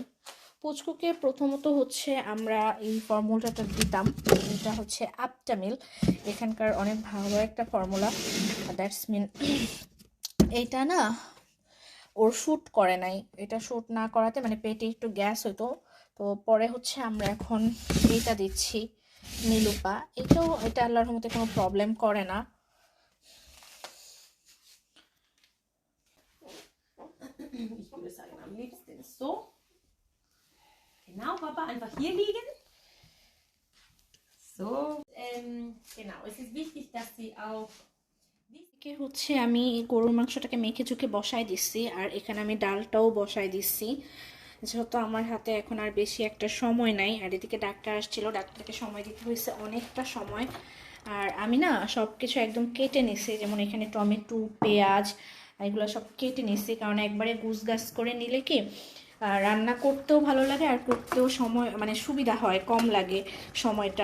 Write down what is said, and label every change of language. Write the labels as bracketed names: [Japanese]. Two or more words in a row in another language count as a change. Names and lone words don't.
[Bangla] পুচকুকে প্রথমত হচ্ছে আমরা এই ফর্মুলাটা দিতাম, এটা হচ্ছে আপটামিল, এখানকার অনেক ভালো একটা ফর্মুলা। [English] that's mean [Bangla] এইটা না ওর শ্যুট করে নাই, এটা শ্যুট না করাতে মানে পেটে একটু গ্যাস হতো। তো পরে হচ্ছে আমরা এখন এইটা দিচ্ছি নীলুপা, এটা আল্লাহর রহমতে কোনো প্রবলেম করে না। [German] Ich würde sagen, am liebsten so. Genau, Papa, einfach hier liegen. So. Genau, es ist wichtig, dass Sie auch. [Bangla] এদিকে হচ্ছে আমি গরুর মাংসটাকে মেখে চুকে বসাই দিচ্ছি, আর এখানে আমি ডালটাও বসাই দিচ্ছি, যেহেতু আমার হাতে এখন আর বেশি একটা সময় নাই। আর এদিকে ডাক্তার আসছিল, ডাক্তারকে সময় দিতে হয়েছে অনেকটা সময়। আর আমি না সব কিছু একদম কেটে নিছি, যেমন এখানে টমেটো, পেঁয়াজ এগুলো সব কেটে নিছি, কারণ একবারে গুছগাছ করে নিলে কি রান্না করতেও ভালো লাগে আর করতেও সময় মানে সুবিধা হয়, কম লাগে সময়টা।